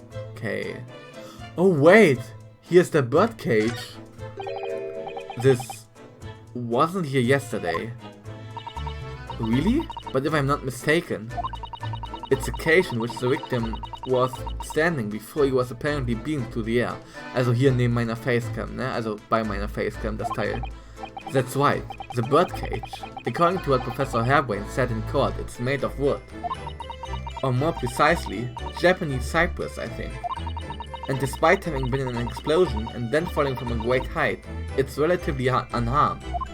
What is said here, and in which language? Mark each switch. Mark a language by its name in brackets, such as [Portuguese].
[English] Okay. Oh wait! Here's the birdcage! This wasn't here yesterday. Really? But if I'm not mistaken, it's a cage in which the victim was standing before he was apparently beamed through the air. [German] Also hier neben meiner Facecam, ne? Also bei meiner Facecam, das Teil. [English] That's right, the birdcage. According to what Professor Hairbrain said in court, it's made of wood. Or more precisely, Japanese cypress, I think. And despite having been in an explosion and then falling from a great height, it's relatively unharmed.